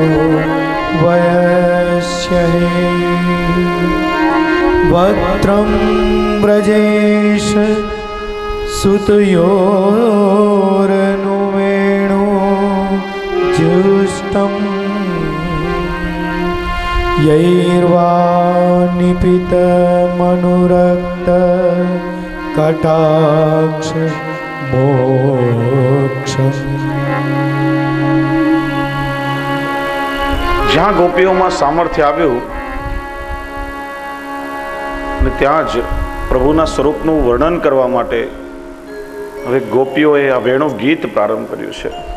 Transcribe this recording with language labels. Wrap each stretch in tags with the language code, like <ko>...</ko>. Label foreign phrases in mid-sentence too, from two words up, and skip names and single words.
<sa>वयस्य वक्त्रं व्रजेश सुतयोरनुवेणो जुष्टं यैर्वानिपितमनुरक्त कटाक्ष मोक्षम्।</sa> <gu>જ્યાં ગોપીઓમાં સામર્થ્ય આવ્યું અને ત્યાં જ પ્રભુના સ્વરૂપનું વર્ણન કરવા માટે હવે ગોપીઓએ આ વેણુ ગીત પ્રારંભ કર્યું છે.</gu>